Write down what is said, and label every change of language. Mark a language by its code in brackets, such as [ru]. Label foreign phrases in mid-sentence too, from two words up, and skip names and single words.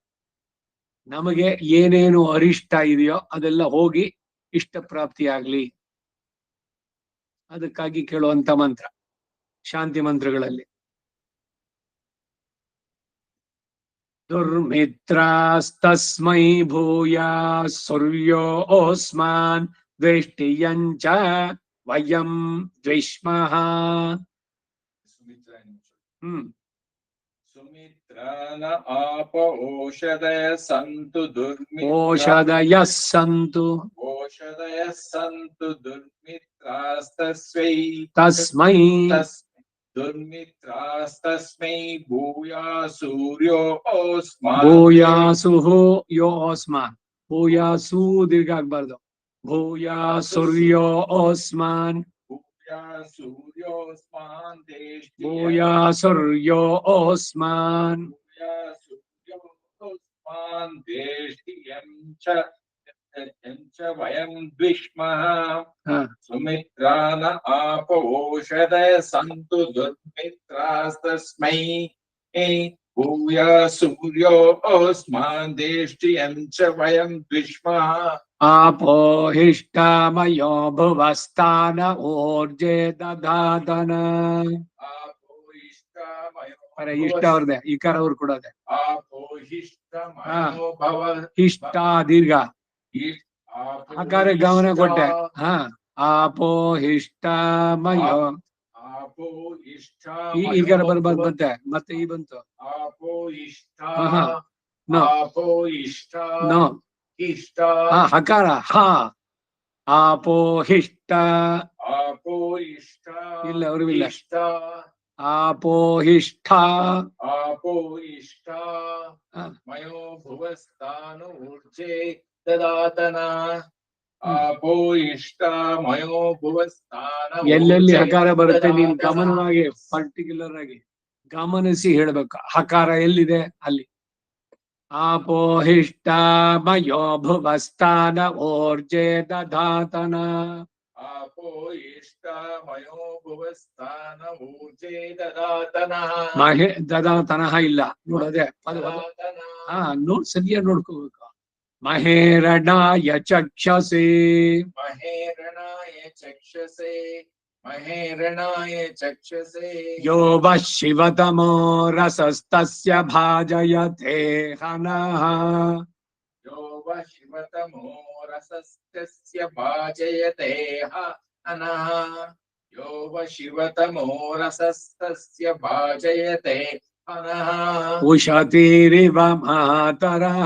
[kn] ನಮಗೆ ಏನೇನು ಅರಿಷ್ಟ ಇದೆಯೋ ಅದೆಲ್ಲ ಹೋಗಿ ಇಷ್ಟ ಪ್ರಾಪ್ತಿ ಆಗ್ಲಿ, ಅದಕ್ಕಾಗಿ ಕೇಳುವಂತ ಮಂತ್ರ ಶಾಂತಿ ಮಂತ್ರಗಳಲ್ಲಿ. [sa] ದುರ್ಮಿತ್ರಾಸ್ತಸ್ಮೈ ಭೂಯಾ ಸೂರ್ಯೋಸ್ಮಾನ್ ದ್ವೇಷ್ಟಿಯಂಚ ವಯಂ ದ್ವಿಷ್ಮಃ. ಸುಮಿತ್ರಾನ ಆಪ ಓಷಧಯ ಸಂತು ಓಷಧಯಃ ಸಂತು ದುರ್ಮಿತ್ರಾಸ್ತಸ್ಮೈ ತಸ್ಮೈ ದುರ್ಮಿತ್ರಾಸ್ತಸ್ಮೈ ಭೂಯಾ ಸೂರ್ಯೋ ಓಸ್ಮಾನ್ ಭೂಯಾಸುಃ ಯೋ ಓಸ್ಮಾನ್. [kn] ಭೂಯಾಸು ದೀರ್ಘ ಆಗ್ಬಾರ್ದು. [sa] ಭೂಯಾ ಸೂರ್ಯೋ ಓಸ್ಮಾನ್ ಭೂಯಾ ಸೂರ್ಯೋಸ್ಮಾನ್ ಭೂಯಾ ಸೂರ್ಯೋ ಓಸ್ಮಾನ್ ಸೂರ್ಯೋಸ್ಮಾನ್ ದೇಷ್ಟಿಯಂ ಚ ವಯಂ ದ್ವಿಷ್ಮಃ. ಸುಮಿತ್ರಾನ ಆಪ ಓಷಧಯ ಸಂತು ದುರ್ಮಿತ್ರಾಸ್ತಸ್ಮೈ ಭೂಯಾ ಸೂರ್ಯೋ ಓಸ್ಮಾನ್ ದೇಷ್ಟಿಯಂ ಚ ವಯಂ ದ್ವಿಷ್ಮಃ. आपो हिष्टामयो भुवस्तान ऊर्जे दधातन. [kn] ಅರೆ ಇಷ್ಟ ಅವ್ರದೆ ಇಕಾರ ಅವ್ರು ಕೊಡೋದೆ. ಇಷ್ಟ ದೀರ್ಘ ಆಕಾರ ಗಮನ ಕೊಟ್ಟೆ. [sa] ಆಪೋ ಹಿಷ್ಟಮಯೋ [kn] ಈಗಾರ ಬರ್ಬಾರ್ದು ಮತ್ತೆ ಈ ಬಂತು. ನೋ ಹಕಾರ ಹ [sa] ಆಪೋ ಹಿಷ್ಟ [kn] ಇಲ್ಲ ಅವ್ರಿಗೂ ಇಲ್ಲ. [sa] आपो हिष्ठा मयो भुवस्तानु ऊर्जे ददातना. आपो इष्टा मयो भुवस्तान. [kn] ಎಲ್ಲೆಲ್ಲಿ ಹಕಾರ ಬರುತ್ತೆ ನೀನ್ ಗಮನವಾಗಿ ಪರ್ಟಿಕ್ಯುಲರ್ ಆಗಿ ಗಮನಿಸಿ ಹೇಳ್ಬೇಕು. ಹಕಾರ ಎಲ್ಲಿದೆ ಅಲ್ಲಿ. [sa] आपो हिष्टा मयो भुवस्तान ऊर्जे दधातन. आपो इष्टा मयो भुवस्तान ऊर्जे ददातನಃ. ಮಹೇ ದದಾತನಃ [kn] ಇಲ್ಲ ನೋಡೋದೆ ನೋಡ್ ಸರಿಯಾಗಿ ನೋಡ್ಕೋಬೇಕು. [sa] ಮಹೇರಣಾಯ ಚಕ್ಷಸೆ ಮಹೇರಣಾಯ ಚಕ್ಷಸೆ ಮಹೇರಣಾಯ ಚಕ್ಷಸೆ. ಯೋ ವ ಶಿವತಮೋ ರಸಸ್ತಸ್ಯ ಭಾಜಯತೆ ಹನಃ. यो व शिवतमो रसस्तस्य भाजयते हनः. यो व शिवतमो रसस्तस्य भाजयते हनः. उशतीरिव मातरः